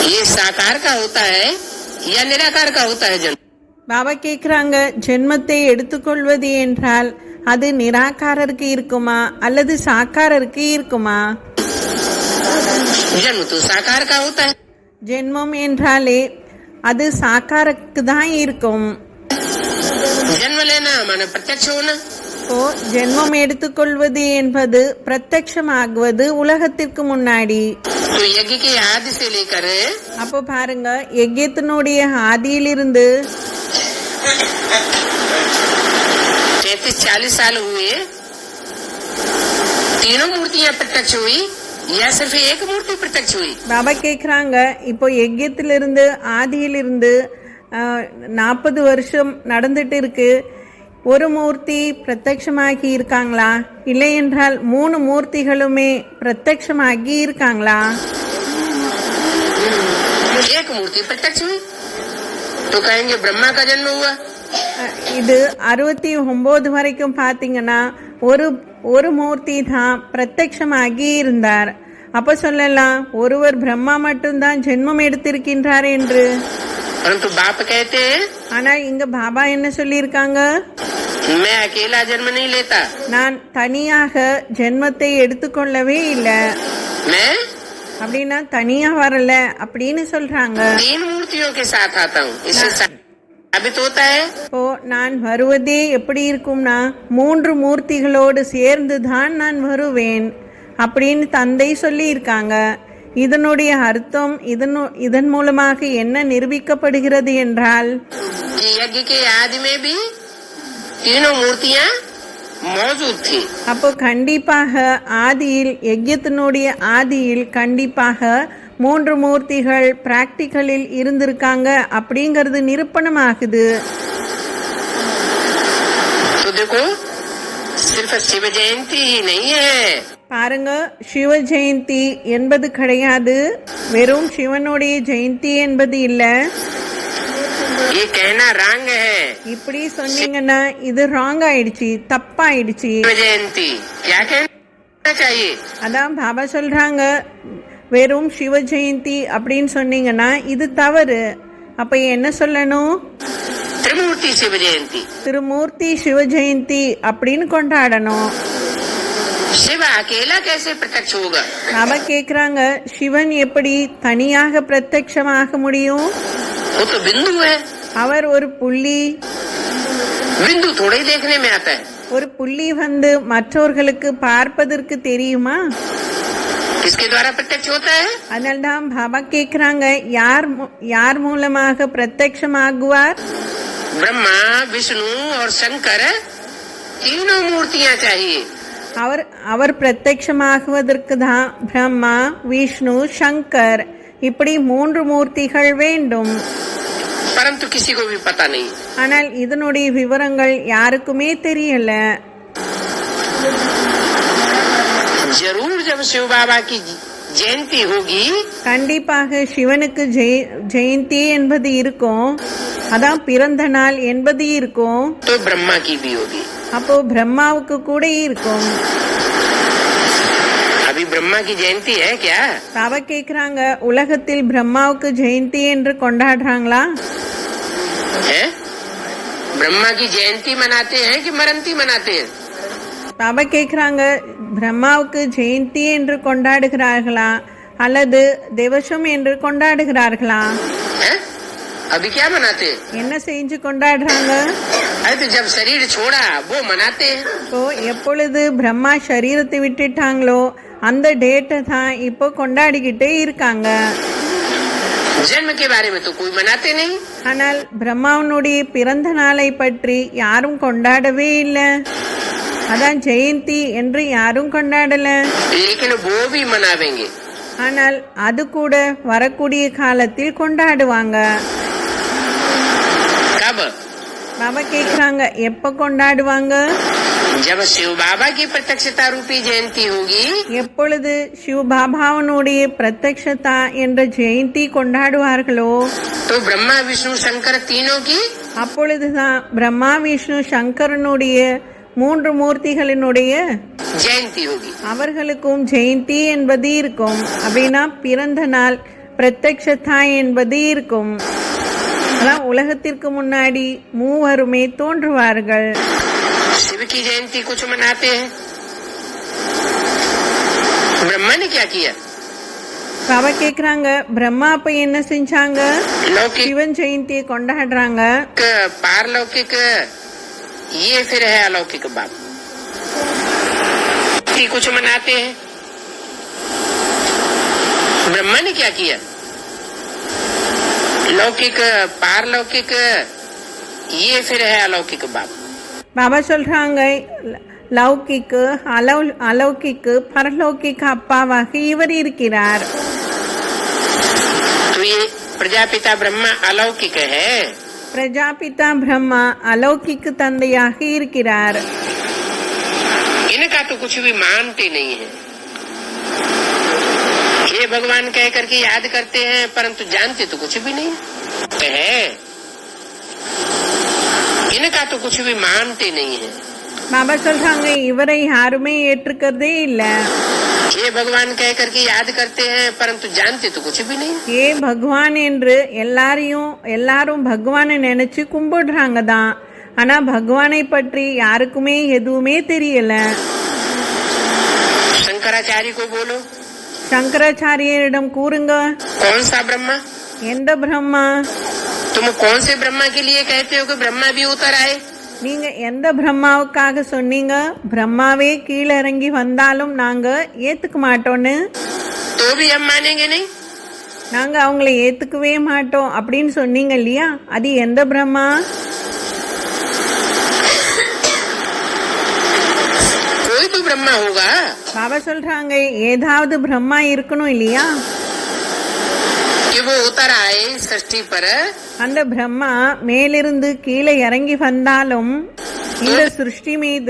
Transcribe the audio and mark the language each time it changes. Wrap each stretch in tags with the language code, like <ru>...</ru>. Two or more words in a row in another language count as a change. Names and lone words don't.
<hi>साकार का होता है या निराकार का होता है जन्म?</hi> <ta>பாபா கேக்குறாங்க, ஜென்மத்தை எடுத்துக்கொள்வது என்றால் அது நிராகாரருக்கு இருக்குமா அல்லது சாக்காரருக்கு இருக்குமா?</ta> <hi>जन्म तो साकार का होता है.</hi> <ta>ஜென்மம் என்றாலே அது சாக்காருக்கு தான் இருக்கும்.</ta> <hi>जन्म लेना माने प्रत्यक्ष होना.</hi> <ta>இப்போ ஜென்மம் எடுத்துக்கொள்வது என்பது பிரத்யட்சமாகுவது உலகத்திற்கு முன்னாடி.</ta> <hi>तो यज्ञ के आदि से लेकर</hi> <ta>அப்போ பாருங்க, யஜ்யத்தினுடைய ஆதியிலிருந்து</ta> <hi>33-40 साल हुए, तीनों मूर्तियां प्रत्यक्ष हुई या सिर्फ एक मूर्ति प्रत्यक्ष हुई?</hi> <ta>பாபா கேக்குறாங்க, இப்போ யஜ்யத்திலிருந்து ஆதியிலிருந்து 40 வருஷம் நடந்துட்டு இருக்கு. ஒரு மூர்த்தி பிரத்யட்சமாகி இருக்காங்களா, இல்லை என்றால் 3 மூர்த்திகளுமே பிரத்யட்சமாகி இருக்காங்களா?</ta> <hi>एक मूर्ति प्रत्यक्ष हुई तो कहेंगे ब्रह्मा का जन्म हुआ.</hi> <ta>இது 69 வரைக்கும் பாத்தீங்கன்னா ஒரு மூர்த்தி தான் பிரத்யட்சமாகி இருந்தார். அப்ப சொல்லலாம் ஒருவர் பிரம்மா மட்டும்தான் ஜென்மம் எடுத்திருக்கின்றார் என்று.</ta> <hi>परंतु बाप कहते हैं</hi> <ta>ஆனா இங்க பாபா என்ன சொல்லியிருக்காங்க,</ta> <hi>मैं अकेला जन्म नहीं लेता.</hi> <ta>நான் தனியாக ஜென்மத்தை எடுத்துக்கொள்ளவே இல்லை.</ta> <hi>मैं</hi> <ta>அப்படின்னா தனியா வரல அப்படின்னு சொல்றாங்க.</ta> <hi>3 मूर्तियों के साथ आता हूँ. इससे साबित होता है</hi> <ta>இப்போ நான் வருவதே எப்படி இருக்கும்னா 3 மூர்த்திகளோடு சேர்ந்து தான் நான் வருவேன் அப்படின்னு தந்தை சொல்லி இருக்காங்க. இதனுடைய அர்த்தம் இதன் மூலமாக என்ன நிரூபிக்கப்படுகிறது என்றால்,</ta> <hi>यज्ञ के आदि में भी तीनों मूर्तियां मौजूद थी.</hi> <ta>அப்போ கண்டிப்பாக ஆதியில் யஜ்யத்தினுடைய ஆதியில் கண்டிப்பாக 3 மூர்த்திகள் பிராக்டிக்கலில் இருந்திருக்காங்க அப்படிங்கறது நிரூபணமாகுது.</ta> <hi>तो देखो सिर्फ शिव जयंती ही नहीं है.</hi> <ta>பாருங்க, சிவ ஜெயந்தி என்பது கிடையாது, வெறும் சிவனுடைய ஜெயந்தி என்பது இல்ல.</ta> <hi>ये कहना रंग है.</hi> <ta>இப்படி சொன்னீங்கன்னா இது ராங் ஆயிடுச்சு, தப்பாயிடுச்சு.</ta> <hi>शिव जयंती क्या कहना चाहिए?</hi> <ta>அதான் பாபா சொல்றாங்க, வெறும் சிவ ஜெயந்தி அப்படின்னு சொன்னீங்கன்னா இது தவறு. அப்ப என்ன சொல்லணும்?</ta> <hi>त्रिमूर्ति शिव जयंती.</hi> <ta>திருமூர்த்தி சிவ ஜெயந்தி அப்படின்னு கொண்டாடணும்.</ta> <hi>शिव अकेला कैसे प्रत्यक्ष होगा?</hi> <ta>பாபா கேக்குறாங்க, சிவன் எப்படி தனியாக பிரத்யட்சமாக முடியும்?</ta> <hi>वो तो बिंदु है.</hi> <ta>அவர் ஒரு புள்ளி.</ta> <hi>बिंदु थोड़ा ही देखने में आता है.</hi> <ta>ஒரு புள்ளி வந்து மற்றவர்களுக்கு பார்ப்பதற்கு தெரியுமா?</ta> <hi>किसके द्वारा प्रत्यक्ष होता है?</hi> <ta>அதனால்தான் பாபா கேக்குறாங்க, யார் மூலமாக பிரத்யட்சமாகுவார்?</ta> <hi>ब्रह्मा विष्णु और शंकर तीनों मूर्तियां चाहिए.</hi> <ta>அவர் பிரத்யட்சமாகுவதற்கு தான் பிரம்மா, விஷ்ணு, சங்கர் இப்படி 3 மூர்த்திகள் வேண்டும்.</ta> <hi>परंतु किसी को भी पता नहीं.</hi> <ta>ஆனால் இதனுடைய விவரங்கள் யாருக்குமே தெரியல.</ta> <hi>जरूर जब शिव बाबा की जयंती होगी</hi> <ta>கண்டிப்பாக சிவனுக்கு ஜெயந்தி என்பது இருக்கும், அதான் பிறந்த நாள் என்பது இருக்கும்.</ta> <hi>तो ब्रह्मा की भी होगी.</hi> <ta>அப்போ பிரம்மாவுக்கு கூட இருக்கும்.</ta> <hi>अभी ब्रह्मा की जयंती है क्या?</hi> <ta>பாபா கேக்குறாங்க, உலகத்தில் பிரம்மாவுக்கு ஜெயந்தி என்று கொண்டாடுறாங்களா?</ta> <hi>है? ब्रह्मा की जयंती मनाते हैं कि मरंती मनाते हैं?</hi> <ta>பாபா கேக்குறாங்க, பிரம்மாவுக்கு ஜெயந்தி என்று கொண்டாடுகிறார்களா அல்லது திவசம் என்று கொண்டாடுகிறார்களா?</ta> <hi>है? अभी क्या मनाते हैं?</hi> <ta>என்ன செஞ்சு கொண்டாடுறாங்க?</ta> <hi>अरे तो जब शरीर छोड़ा वो मनाते हैं.</hi> <ta>இப்போ எப்பொழுது பிரம்மா சரீரத்தை விட்டுட்டாங்களோ அந்த டேட்டை தான் இப்போ கொண்டாடிக்கிட்டே இருக்காங்க.</ta> <hi>जन्म के बारे में तो कोई मनाते नहीं.</hi> <ta>ஆனால் பிரம்மாவனுடைய பிறந்த நாளை பற்றி யாரும் கொண்டாடவே இல்லை. அதான் ஜெயந்தி என்று யாரும் கொண்டாடல.</ta> <hi>लेकिन वो भी मनावेंगे.</hi> <ta>ஆனால் அது கூட வரக்கூடிய காலத்தில் கொண்டாடுவாங்க.</ta> <hi>कब?</hi> <ta>பாபா கேக்குறாங்க, எப்ப கொண்டாடுவாங்க?</ta> <hi>जब शिव बाबा की प्रत्यक्षता रूपी जयंती होगी.</hi> <ta>எப்பொழுது சிவ பாபாவனுடைய பிரத்யக்ஷதா என்ற ஜெயந்தி கொண்டாடுவார்களோ</ta> <hi>तो ब्रह्मा विष्णु शंकर तीनों की</hi> <ta>அப்பொழுதுதான் பிரம்மா, விஷ்ணு, சங்கரனுடைய 3 மூர்த்திகளினுடைய</ta> <hi>जयंती होगी.</hi> <ta>அவர்களுக்கும் ஜெயந்தி என்பது இருக்கும். அப்படின்னா பிறந்த நாள் பிரத்யக்ஷதா என்பது இருக்கும். அதான் உலகத்திற்கு முன்னாடி மூவருமே தோன்றுவார்கள்.</ta> <hi>शिव की जयंती कुछ मनाते हैं, ब्रह्मा ने क्या किया?</hi> <ta>பாபா கேக்குறாங்க, பிரம்மா அப்ப என்ன செஞ்சாங்க?</ta> <hi>लौकिक</hi> <ta>சிவன் ஜெயந்தியை கொண்டாடுறாங்க.</ta> <hi>पारलौकिक, ये फिर है अलौकिक बात. कुछ मनाते हैं, ब्रह्मा ने क्या किया? लौकिक पारलौकिक, ये फिर है अलौकिक बात.</hi> <ta>பாபா சொல்றாங்க, லௌகிக்கு அலௌகிக்கு பரலௌகிக்கு அப்பாவாக இவர் இருக்கிறார்.</ta> <hi>तो ये प्रजापिता ब्रह्मा अलौकिक है,</hi> <ta>பிரஜாபிதா பிரம்மா அலௌகிக்கு தந்தையாக இருக்கிறார்.</ta> <hi>इनका तो कुछ भी मानते नहीं है. ये भगवान कह करके याद करते हैं, परंतु जानते तो कुछ भी नहीं है. इनका तो कुछ भी मानते नहीं है.</hi> <ta>பாபா சொல்றாங்க, இவரை யாருமே ஏற்றுக்கிறதே இல்ல.</ta> <hi>ये भगवान कह करके याद करते हैं, परंतु जानते तो कुछ भी नहीं.</hi> <ta>ஏ பகவான் என்று எல்லாரும் பகவானை நினைச்சு கும்பிடுறாங்க தான். ஆனா பகவானை பற்றி யாருக்குமே எதுவுமே தெரியல.</ta> <hi>शंकराचार्य को बोलो,</hi> <ta>சங்கராச்சாரியரிடம் கூறுங்க,</ta> <hi>कौन सा ब्रह्मा?</hi> <ta>எந்த பிரம்மா?</ta> <hi>तुम कौन से ब्रह्मा के लिए कहते हो कि ब्रह्मा भी उतर आए?</hi> <ta>நீங்க எந்த பிரம்மாவுக்காக சொன்னீங்க பிரம்மாவே கீழே இறங்கி வந்தாலும் நாங்க ஏத்துக்க மாட்டோம்னு?</ta> <hi>तो भी हम मानेंगे नहीं.</hi> <ta>நாங்க அவங்கள ஏத்துக்கவே மாட்டோம் அப்படின்னு சொன்னீங்க இல்லையா? அது எந்த பிரம்மா?</ta> <hi>कोई तो ब्रह्मा होगा.</hi> <ta>பாபா சொல்றாங்க, ஏதாவது பிரம்மா இருக்கணும் இல்லையா?</ta> <hi>कि वो उतर आए सृष्टि पर.</hi> <ta>அந்த பிரம்மா மேலிருந்து கீழே இறங்கி வந்தாலும் இந்த சிருஷ்டி மீது</ta>